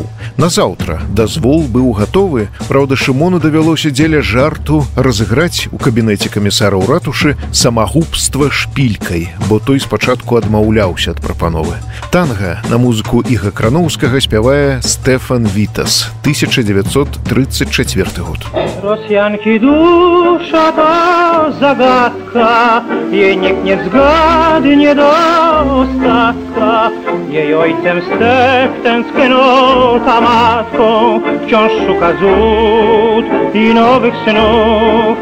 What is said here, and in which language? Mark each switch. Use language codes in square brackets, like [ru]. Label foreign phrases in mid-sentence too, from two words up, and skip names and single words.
[be] Назаўтра дазвол быў гатовы, праўда, Шымону давялося дзеля жарту разыграць у кабінеце камісара ў ратушы самагубства шпількай, бо той спачатку адмаўляўся ад прапановы. Танга на музыку Іга Крановскага спявае Стефан Вітас, 1934 год. [pl] Rosjanki dusza to zagadka, jej nikt nie zgadnie do ostatka. Jej ojcem Stef tęsknota matką, wciąż szuka złód i nowych snów.